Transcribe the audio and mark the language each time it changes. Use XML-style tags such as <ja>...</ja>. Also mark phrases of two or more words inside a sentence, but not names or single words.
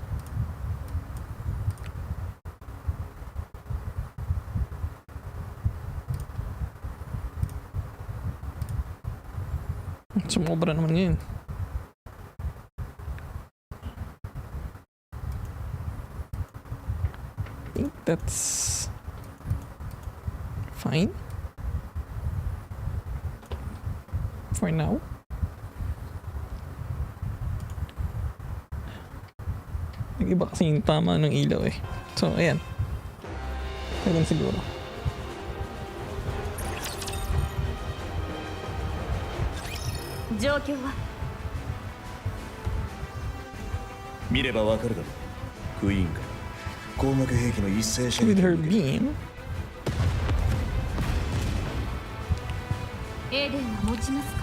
<tl>Sumobra naman ngayon.</tl> <en>I think that's fine for now.</en> <tl>Nag-iba kasi yung tama ng ilaw eh. So, ayan. Ayan siguro.</tl> <ja>状況は? 見ればわかるだろう。クイーンから光学兵器の一斉射</ja> <en>With</en> <ja>撃</ja> <en>her</en> <ja>を受け</ja> <en>beam.</en> <ja>エーデンは持ちますか？</ja>